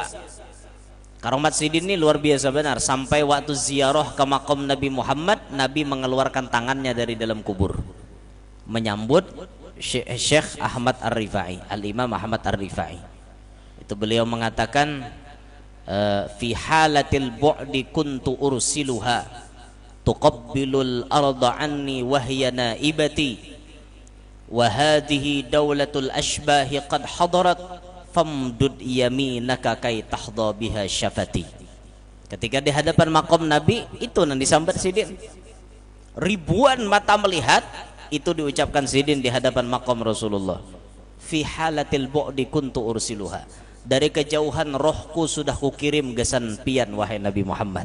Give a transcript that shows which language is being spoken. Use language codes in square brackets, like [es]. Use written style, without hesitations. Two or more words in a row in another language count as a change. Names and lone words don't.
[bjn] Karomat sidin ini luar biasa benar. Sampai waktu ziarah ke makom Nabi Muhammad, Nabi mengeluarkan tangannya dari dalam kubur menyambut Syekh Ahmad Ar-Rifai, Al-Imam Ahmad Ar-Rifai. Itu beliau mengatakan, [ar] في حالة البعد كنت أرسلها تقبل الأرض عني وهي نائبتي وهذه دولة الأشباح قد حضرت فامدد يمينك كي تحظى بها شفتي. [bjn] Ketika di hadapan makom Nabi itu yang disambat sidin, ribuan mata melihat, itu diucapkan sidin di hadapan makom Rasulullah. [ar] في حالة البعد كنت أرسلها, [bjn] dari kejauhan rohku sudah kukirim gesan pian wahai Nabi Muhammad.